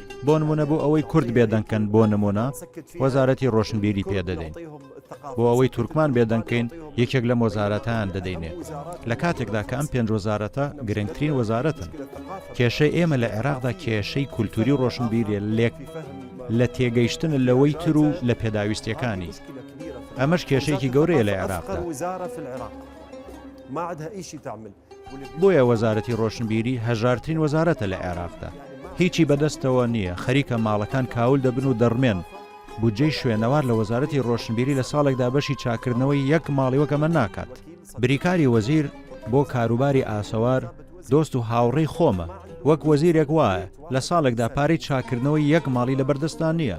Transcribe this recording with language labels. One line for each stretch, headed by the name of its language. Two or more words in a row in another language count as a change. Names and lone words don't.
Central Kurdish: بۆ نمونە بۆ ئەوەی کورد بێدەنکەن بۆ نمونە وەزارەتی ڕۆشنبیری پێدەدەین بۆ ئەوەی تورکمان بێدەنکەین یەکێک لە وەزارەتان دەدەینێت لە کاتێکدا کە ئەم 5 وەزارەتە گرنگترین وەزارەتن کێشەی ئێمە لە عێراقدا کێشەی کولتوری ڕۆشنبیری لە تێگەیشتن لەوەی تر و لە پێداویستیەکانی ئەمەش کێشەیەکی گەورەیە لە عێراقدا
Arabic: ما عندها شيء تعمل.
Central Kurdish: بۆیە وەزارەتی ڕۆشنبیری هەژارترین وەزارەتە لە عێراقدا. هیچی بەدەستەوە نییە، خەریکە ماڵەکان کاول دەبن و دەڕمێن. بودجەی شوێنەوار لە وەزارەتی ڕۆشنبیری لە ساڵێکدا بەشی چاکردنەوەی یەک ماڵی وەکەمە ناکات. بریکاری وەزیر بۆ کاروباری ئاسەوار دۆست و هاوڕێی خۆمە، وەک وەزیرێک وایە لە ساڵێکدا پارەی چاکردنەوەی یەک ماڵی لە بەردەستان نییە.